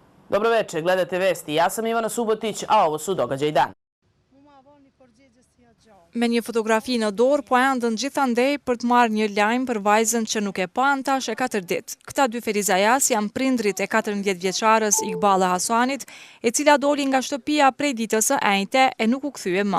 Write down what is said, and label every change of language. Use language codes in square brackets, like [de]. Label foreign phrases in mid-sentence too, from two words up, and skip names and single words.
[sr] Dobro večer, gledate vesti. Ja sam Ivana Subotić, a ovo su događaji dana. [sq] Me një fotografi në dorë, po endën gjithandej për të marrë një lajm për vajzën që nuk e pa tash e 4 ditë. Këta dy ferizajas janë prindrit e 14 vjeçarës Iqballa Hasanit, e cila doli nga shtëpia prej ditës së enjte e nuk u kthye më.